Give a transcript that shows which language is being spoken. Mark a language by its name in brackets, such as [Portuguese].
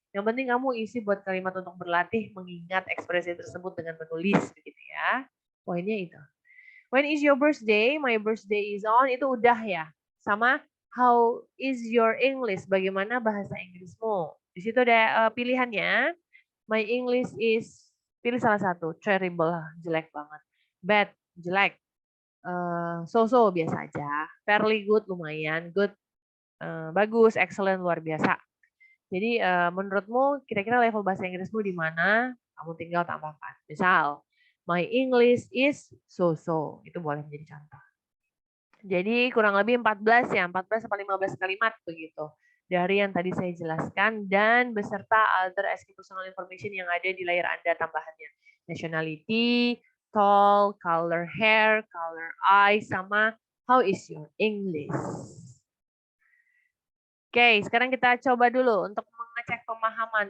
[Indonesian] Yang penting kamu isi buat kalimat untuk berlatih mengingat ekspresi tersebut dengan menulis begitu ya. Poinnya itu. [English] When is your birthday? My birthday is on. [Indonesian] Itu udah ya. Sama [English] how is your English? [Indonesian] Bagaimana bahasa Inggrismu? Di situ ada pilihannya. [English] My English is, [Indonesian] pilih salah satu. Terrible, jelek banget. Bad, jelek. So-so, biasa aja. Fairly good, lumayan. Good, bagus. Excellent, luar biasa. Jadi menurutmu kira-kira level bahasa Inggrismu di mana? Kamu tinggal tambahkan. [English] Misal, my English is so-so. [Indonesian] Itu boleh menjadi contoh. Jadi kurang lebih 14 ya, 14 sampai 15 kalimat begitu. Dari yang tadi saya jelaskan dan beserta [English] other asking personal information [Indonesian] yang ada di layar Anda tambahannya. [English] Nationality, tall, color hair, color eye, sama how is your English. [Indonesian] Oke, sekarang kita coba dulu untuk mengecek pemahaman.